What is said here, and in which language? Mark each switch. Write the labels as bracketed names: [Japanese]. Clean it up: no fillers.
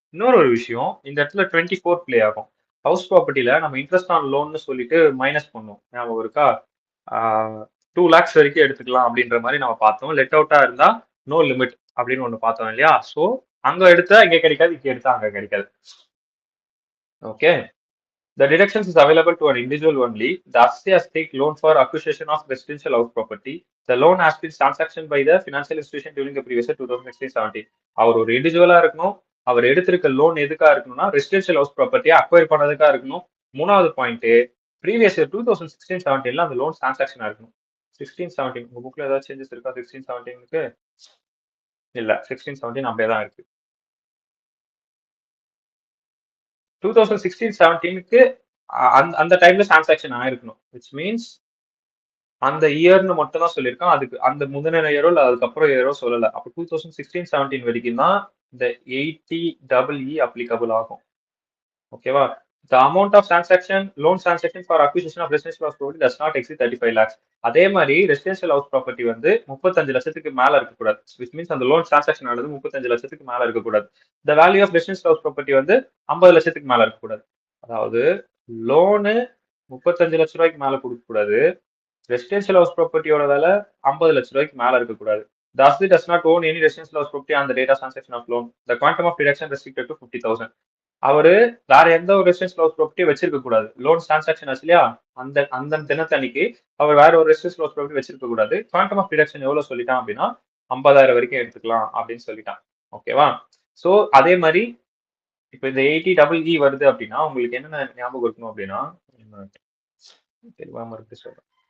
[Tamil] இன்னொரு ஒரு விஷயம் இந்த இடத்துல 24 பிளே ஆகும். ஹவுஸ் ப்ராப்பர்ட்டியில நம்ம இன்ட்ரெஸ்ட் ஆன் லோன்னு சொல்லிட்டு மைனஸ் பண்ணுவோம், ஞாபகம் இருக்கா? 2 lakhs வரைக்கும் எடுத்துக்கலாம் அப்படின்ற மாதிரி நம்ம பார்த்தோம். லெட் அவுட்டா இருந்தா நோ லிமிட் அப்படின்னு ஒண்ணு பார்த்தோம் இல்லையா? ஸோ அங்க எடுத்தா இங்க கிடைக்காது, இங்க எடுத்தா அங்க கிடைக்காது. Okay, [English] The deductions is available to an individual only. The assessee has taken loan for acquisition of residential house property. The loan has been sanctioned by the financial institution during the previous year 2016-17. [Tamil] அவர் ஒரு இண்டிவிஜுவலா இருக்கணும். அவர் எடுத்திருக்க loan எதுக்கா இருக்கணும்னா residential house ப்ராப்பர்ட்டியை acquire பண்ணதுக்கா இருக்கணும். மூணாவது point previous year 2016-17 அந்த loan டிரான்சாக்ஷனா இருக்கணும். 16-17 உங்க புக்ல ஏதாவது சேஞ்சஸ் இருக்கா? 16-17க்கு இல்ல, 16-17 அப்படியே தான் இருக்கு. 2016-17க்கு அந்த டைம்ல டிரான்சாக்ஷன் ஆயிருக்கணும். விச் மீன்ஸ் அந்த இயர்னு மட்டும் தான் சொல்லியிருக்கான். அதுக்கு அந்த முந்தின இயரோ இல்ல அதுக்கப்புறம் இயரோ சொல்லல. அப்போ 2016-17 வரைக்கும் தான் இந்த 80EE அப்ளிகபிள் ஆகும். ஓகேவா? [English] The amount of transaction, loan transaction for acquisition of residential house property does not exceed 35 lakhs. [Tamil] அதே மாதிரி ரெசிடென்ஷியல் ஹவுஸ் ப்ராப்பர்ட்டி வந்து 35 லட்சத்துக்கு மேல இருக்கக்கூடாது. விச் மீன்ஸ் அந்த லோன் டிரான்சாக்ஷன் ஆனது 35 லட்சத்துக்கு மேல இருக்கக்கூடாது. The value of residential house property வந்து 50 லட்சத்துக்கு மேல இருக்கக்கூடாது. அதாவது லோனு 35 லட்ச ரூபாய்க்கு மேல கொடுக்க கூடாது. ரெசிடென்ஷியல் ஹவுஸ் ப்ராப்பர்ட்டியோட விலை 50 லட்ச ரூபாய்க்கு மேல இருக்கக்கூடாது. [English] The assessee does not own any residential house property on the date of transaction of loan. The quantum of deduction restricted to 50,000. [Tamil] அவரு வேற எந்த ஒரு ரெசிடென்ஷியல் ஹவுஸ் ப்ராப்பர்ட்டி வச்சிருக்க கூடாது. லோன் டிரான்சாக்ஷன் ஆச்சு இல்லையா, அந்த அந்த தினத்தன்னைக்கு அவர் வேற ஒரு ரெசிடென்ஷியல் ஹவுஸ் ப்ராப்பர்ட்டி வச்சிருக்க கூடாது. குவாண்டம் ஆஃப் டிடக்ஷன் எவ்வளவு சொல்லிட்டான் அப்படின்னா 50,000 வரைக்கும் எடுத்துக்கலாம் அப்படின்னு சொல்லிட்டான். ஓகேவா? சோ அதே மாதிரி இப்ப இந்த 80EE வருது அப்படின்னா உங்களுக்கு என்னென்ன ஞாபகம் இருக்கணும் அப்படின்னா, தெரியாம இருக்கு சொல்றேன்.